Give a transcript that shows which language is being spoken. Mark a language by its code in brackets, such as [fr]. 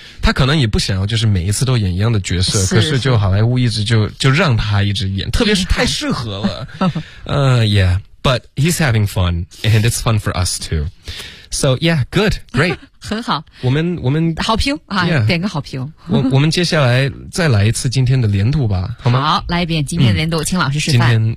[zh] 他可能也不想要就是每一次都演一样的角色，是可是就好莱坞一直就让他一直演，特别是太适合了。 [en] yeah, but he's having fun and it's fun for us too. So yeah, good, great. [zh] 很好。我们好评啊、 [en] yeah. [zh] 点个好评。我们接下来再来一次今天的连读吧，好吗？好，来一遍今天的连读、嗯、请老师示范。